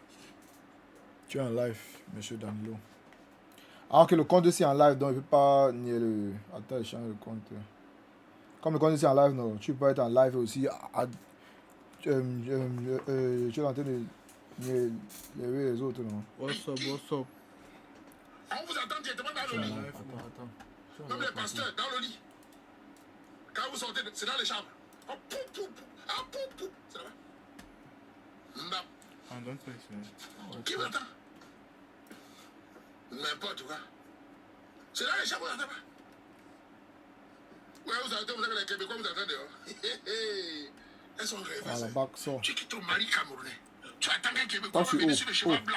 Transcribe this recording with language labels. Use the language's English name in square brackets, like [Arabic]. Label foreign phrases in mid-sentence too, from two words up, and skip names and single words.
[French] Tu es en live, monsieur Danilo. Ah, ok, le compte aussi est en live, donc il ne peut pas nier le. Attends, je change le compte. Comme le compte aussi est en live, non, tu peux être en live aussi. Tu es en train de nier les autres, non? [English] What's up, what's up? [French] On vous attend directement dans le lit. Attends. Même les pasteurs, dans le lit. Quand vous sortez, c'est dans les chambres. Oh, pou, pou, pou. Ah, pou, pou. C'est là-bas. Mbap. [English] Ah, don't say so. [French] Qui vous attend? N'importe quoi. C'est dans les chambres, vous attendez pas. Ouais, vous attendez, vous avez les Québécois, vous attendez dehors. Elles sont rêvées. Ah, la bague sort. Tu quittes ton mari camerounais. Tu attends qu'un Québécois va venir sur le cheval blanc.